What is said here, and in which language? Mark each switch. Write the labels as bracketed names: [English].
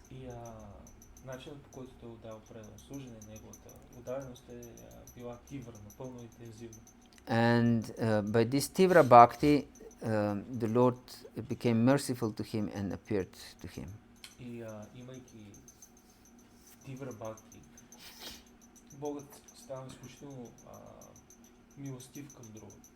[Bulgarian] И начинът, по който той отдава предано служение, неговата отдаденост е била тивра, напълно интензивна. [English] And by this tivra bhakti, the Lord became merciful to him and appeared to him. [Bulgarian] И имайки тивра бхакти, Богът става изключително милостив към друга.